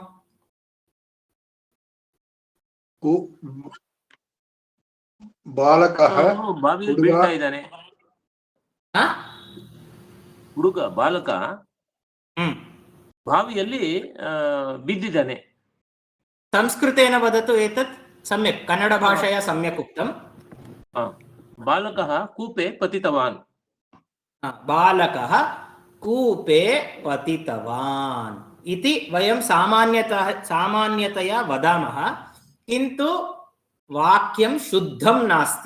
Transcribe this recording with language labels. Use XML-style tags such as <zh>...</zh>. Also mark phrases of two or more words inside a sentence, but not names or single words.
<sa>ಬಾಲಕಃ</sa> <kn>ಬಾವಿಯಲ್ಲಿ ಬೀಳ್ತಾ ಇದ್ದಾನೆ. ಹುಡುಗ ಬಾಲಕ ಬಾವಿಯಲ್ಲಿ ಬಿದ್ದಿದ್ದಾನೆ.</kn> <sa>ಸಂಸ್ಕೃತೇನ ವದತು ಏತತ್ ಸಮ್ಯಕ್. ಕನ್ನಡ ಭಾಷೆಯ ಸಮ್ಯಕ್ ಉಕ್ತಂ. ಬಾಲಕಃ ಕೂಪೆ ಪತಿತವಾನ್. ಬಾಲಕಃ ಕೂಪೆ ಪತಿತವಾನ್ इति वयं सामान्यतया वदामः, किन्तु वाक्यं शुद्धं नास्ति.</sa>